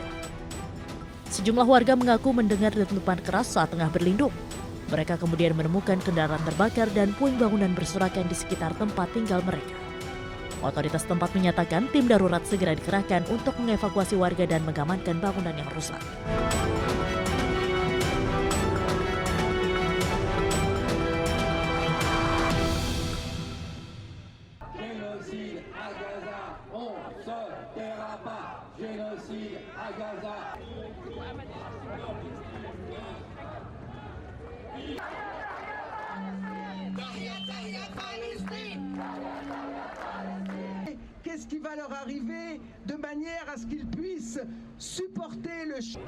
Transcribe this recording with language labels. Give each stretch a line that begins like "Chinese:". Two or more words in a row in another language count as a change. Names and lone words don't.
Indonesian: Sejumlah warga mengaku mendengar dentuman keras saat tengah berlindung. Mereka kemudian menemukan kendaraan terbakar dan puing bangunan berserakan di sekitar tempat tinggal mereka. Otoritas tempat menyatakan tim darurat segera dikerahkan untuk mengevakuasi warga dan mengamankan bangunan yang rusak.
French: Génocide à Gaza, on se taira pas. Génocide à Gaza. Qu'est-ce qui va leur arriver de manière à ce qu'ils puissent supporter le